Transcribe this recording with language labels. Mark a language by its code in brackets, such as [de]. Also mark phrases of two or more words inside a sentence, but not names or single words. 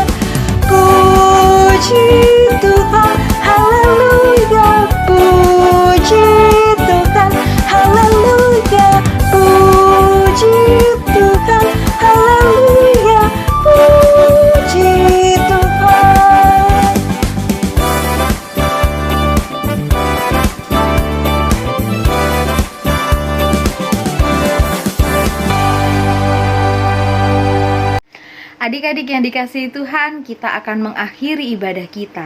[id] Puji Tuhan. Haleluya. Puji Tuhan. Haleluya. Puji Tuhan. Haleluya. Puji Tuhan. Adik-adik yang dikasihi Tuhan, kita akan mengakhiri ibadah kita.